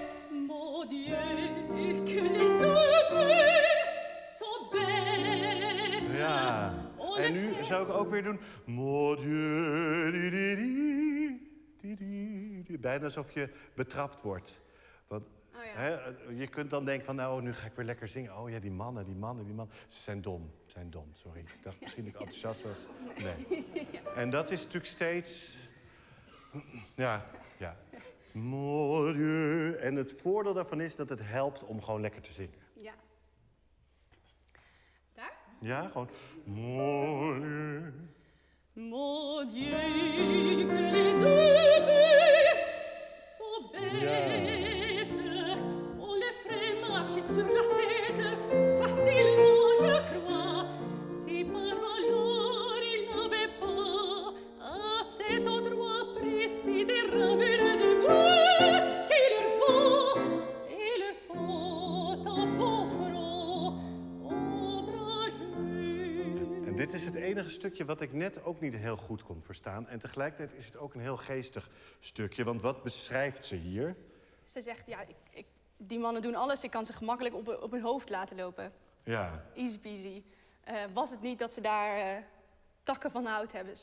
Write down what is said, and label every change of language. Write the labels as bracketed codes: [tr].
[fr] Mon Dieu, que les hommes sont bêtes. [nl] Ja, en nu zou ik ook weer doen... [fr] Mon Dieu, [nl] di, di, di, di, di, di. Bijna alsof je betrapt wordt. Want hè, je kunt dan denken van, nou, nu ga ik weer lekker zingen. Oh ja, die mannen. Ze zijn dom, sorry. Ik dacht misschien dat ik enthousiast was. Nee. En dat is natuurlijk steeds... Ja. [fr] Mon Dieu. [nl] En het voordeel daarvan is dat het helpt om gewoon lekker te zingen. Ja. Daar? Ja, gewoon... [fr] Mon Dieu. Mon Dieu, que les hommes sont bêtes. On les ferait marcher sur la tête, facilement, je crois. Si par malheur ils n'avaient pas à cet endroit précis des ramures de bois qui leur font et leur font un pauvre ombrageux. [nl] En dit is het enige stukje wat ik net ook niet heel goed kon verstaan. En tegelijkertijd is het ook een heel geestig stukje. Want wat beschrijft ze hier? Ze zegt, ja, die mannen doen alles. Ik kan ze gemakkelijk op hun hoofd laten lopen. Ja. [en] Easy peasy. [nl] Was het niet dat ze daar takken van hout hebben?